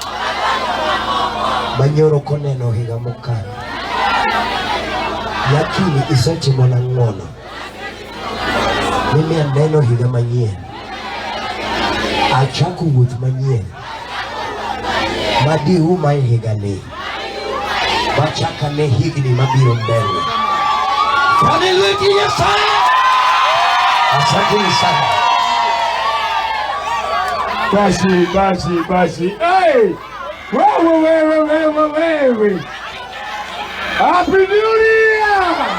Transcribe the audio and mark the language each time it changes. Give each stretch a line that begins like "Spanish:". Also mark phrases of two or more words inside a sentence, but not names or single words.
Luo (Kenya and Tanzania): manyoro koneno higa mokalo lakini isetimo na ng'wono mimi aneno higa manyien achako wuoth manyien madiuma higa ni machaka ne higni mabiro mbele.
Swahili: Haleluya sana. Asante sana. Basi. Hey! Wewe.
English: Happy New Year!